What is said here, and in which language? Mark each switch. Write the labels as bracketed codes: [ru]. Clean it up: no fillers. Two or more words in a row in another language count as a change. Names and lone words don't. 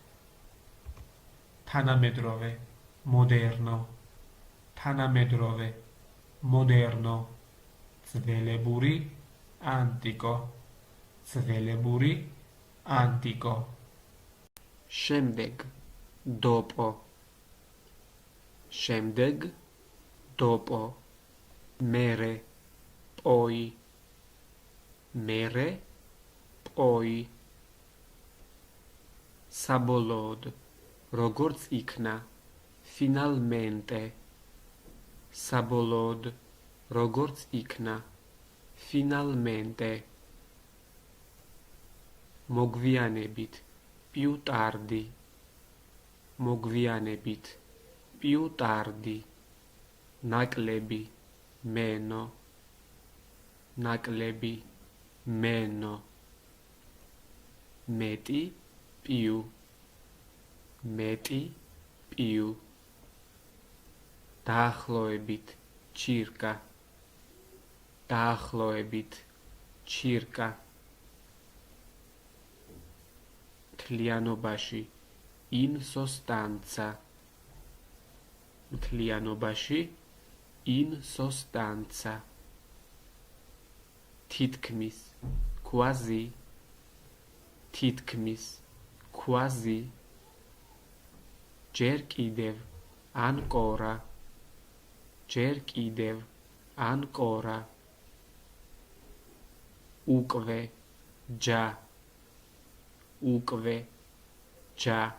[ka] თანამედროვე moderno თანამედროვე moderno ძველებური antico ძველებური antico შემდეგ dopo შემდეგ dopo mere poi mere poi საბოლოოდ როგორც იქნა finalmente საბოლოოდ როგორც იქნა finalmente მოგვიანებით [it] più tardi [ka] მოგვიანებით [it] più tardi [ka] ნაკლები meno ნაკლები meno მეტი პიუ მეტი პიუ დაახლოებით ჩირკა დაახლოებით ჩირკა მთლიანობაში [it] in sostanza [ka] მთლიანობაში [it] in sostanza [ka] თითქმის quasi თითქმის quasi ჯერ კიდევ ancora ჯერ კიდევ ancora უკვე già უკვე già